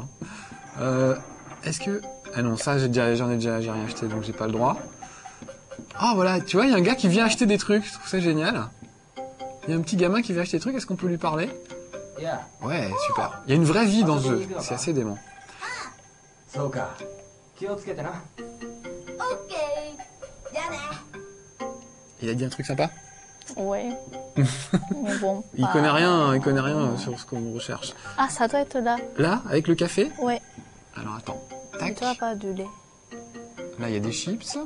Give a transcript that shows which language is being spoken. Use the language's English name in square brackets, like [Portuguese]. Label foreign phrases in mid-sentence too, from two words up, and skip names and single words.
[French] Hein. Est-ce que... Ah non, ça j'ai rien acheté donc j'ai pas le droit. Ah voilà, tu vois, il y a un gars qui vient acheter des trucs, je trouve ça génial. Il y a un petit gamin qui vient acheter des trucs, est-ce qu'on peut lui parler? [Japanese] いや、 [French] Ouais, super. Il y a une vraie vie dans ce jeu, c'est assez dément. [Japanese] そうか。気をつけてな。オッケー。じゃあね。 [French] Il a dit un truc sympa? Ouais. Mais bon. Il connaît rien sur ce qu'on recherche. Ah, ça doit être là. Là, avec le café? Ouais. Alors attends. Tu Tac. dois pas du lait. Là, il y a des chips.